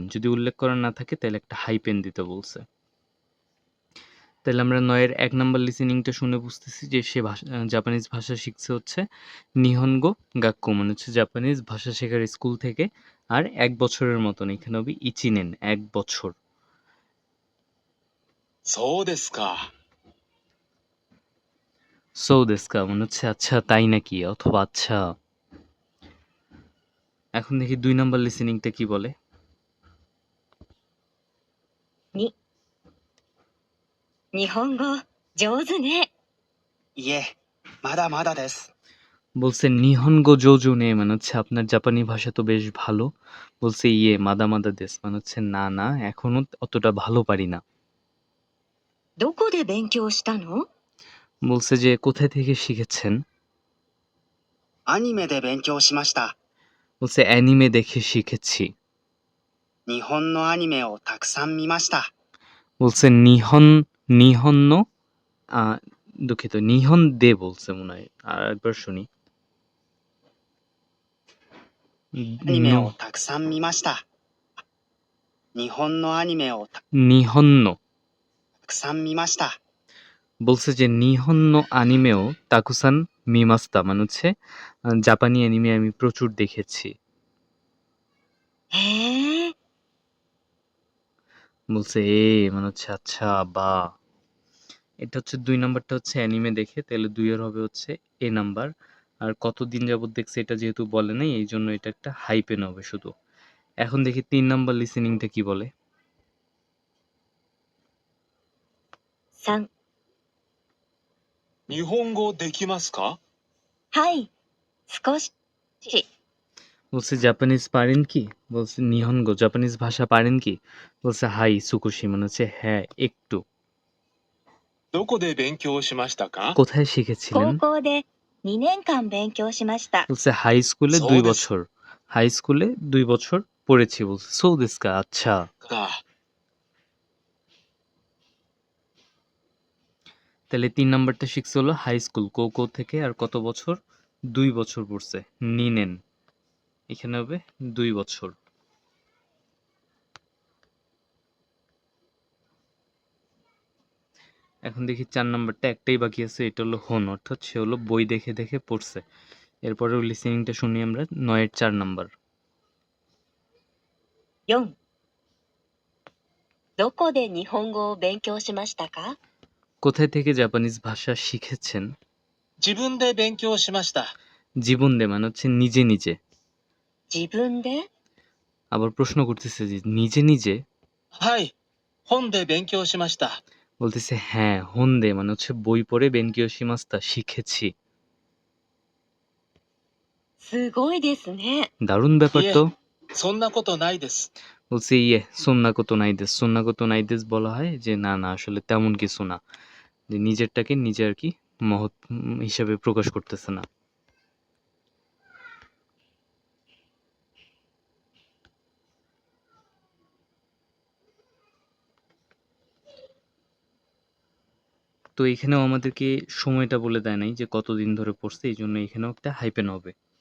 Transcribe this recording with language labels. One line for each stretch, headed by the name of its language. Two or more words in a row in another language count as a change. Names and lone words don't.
Bangla: যদি উল্লেখ করা না থাকে তাহলে একটা হাইপেন দিতে বলছে। তাহলে আমরা ৯-এর ১ নাম্বার লিসেনিংটা শুনে বুঝতেছি যে সে জাপানিজ ভাষা শিখছে হচ্ছে
Japanese: 日本語学校
Bangla: মানে হচ্ছে জাপানিজ ভাষা শেখার স্কুল থেকে, আর ১ বছরের মতন, এখানে হবে ইচিনেন ১ বছর।
Japanese: そうですか。そうですか
Bangla: মানে হচ্ছে আচ্ছা তাই নাকি, অথবা আচ্ছা। এখন দেখি ২ নাম্বার লিসেনিংটা কি বলে।
Japanese: 2、日本語上手ね。いえ、まだまだです。
Bangla: বলছে
Japanese: 日本語上手ね
Bangla: মানে হচ্ছে আপনার জাপানি ভাষা তো বেশ ভালো। বলছে
Japanese: いえ まだまだ です
Bangla: মানে হচ্ছে না না, এখনো অতটা ভালো পারি না।
Japanese: どこで勉強したの？
Bangla: বলছে যে কোথায় থেকে শিখেছেন।
Japanese: アニメで勉強しました。
Bangla: বলছে অ্যানিমে দেখে শিখেছি।
Japanese: 日本のアニメをたくさん見ました。
Bangla: বলছে নিহন্ন, দুঃখিত,
Japanese: 日本で
Bangla: বলছে মনে হয়, আর একবার শুনি।
Japanese: アニメをたくさん見ました。日本のアニメをた নিহন্ন くさん見ました。
Bangla: বলছে যে
Japanese: 日本のアニメを たくさん 見ました
Bangla: মানে হচ্ছে জাপানি অ্যানিমে আমি প্রচুর দেখেছি।
Japanese: へえ、
Bangla: বলছে মানে হচ্ছে আচ্ছা বা। এটা হচ্ছে ২ নাম্বারটা হচ্ছে অ্যানিমে দেখে, তাহলে ২ এর হবে হচ্ছে এ নাম্বার। আর কতদিন যাবত দেখছে এটা যেহেতু বলে নাই, এইজন্য এটা একটা হাই পেন হবে শুধু। এখন দেখি ৩ নাম্বার লিসেনিংটা কি বলে?
Japanese: 3、日本語できますかはい、少し。
Bangla: বলছে জাপানিজ পারেন কি? বলছে নিহনগো, জাপানিজ ভাষা পারেন কি? বলছে
Japanese: はい 少し,
Bangla: মানে হচ্ছে হ্যাঁ, একটু।
Japanese: どこで勉強しましたか
Bangla: কোথায় শিখেছিলেন?
Japanese: 高校で2年間勉強しました。
Bangla: বলছে
English: high school
Bangla: 2
Japanese: そうです
Bangla: বছর।
English: high school
Bangla: 2 বছর পড়েছি বলছে।
Japanese: そうですか?
Bangla: আচ্ছা।
Japanese: か。
Bangla: তাহলে ৩ নাম্বারটা শিখছে হলো
English: high school,
Bangla: কোকো থেকে আর কত বছর? 2 বছর পড়ছে। নিনেন। এখানে হবে 2 বছর। এখন দেখি ৪ নাম্বারটা একটাই বাকি আছে, এটা হলো হোন, অর্থাৎ সে হলো বই দেখে দেখে পড়ছে। এরপরেও লিসেনিংটা শুনি আমরা ৯ এর ৪ নাম্বার।
Japanese: 4、どこで日本語を勉強しましたか？
Bangla: কোথায় থেকে জাপানিজ ভাষা শিখেছেন?
Japanese: 自分で勉強しました。自分で
Bangla: মানে হচ্ছে নিজে নিজে।
Japanese: 自分で
Bangla: আবার প্রশ্ন করতেছে যে নিজে নিজে?
Japanese: はい、本で勉強しました。
Bangla: বলতেছে হ্যাঁ, হোন্দে মানে হচ্ছে বই পড়ে
Japanese: 勉強しました,
Bangla: শিখেছি।
Japanese: すごいですね。
Bangla: দারুণ ব্যাপার
Japanese: いえ
Bangla: তো।
Japanese: そんなことないです。
Bangla: বলছে
Japanese: いえ そんなこと ないです, そんなこと ないです
Bangla: বলা হয় যে না না আসলে তেমন কিছু না, যে নিজেরটাকে নিজে আর কি মহৎ হিসাবে প্রকাশ করতেছে না। তো এখানেও আমাদেরকে সময়টা বলে দেয় নাই যে কতদিন ধরে পড়ছে, এই জন্য এখানেও একটা হাইপেন হবে।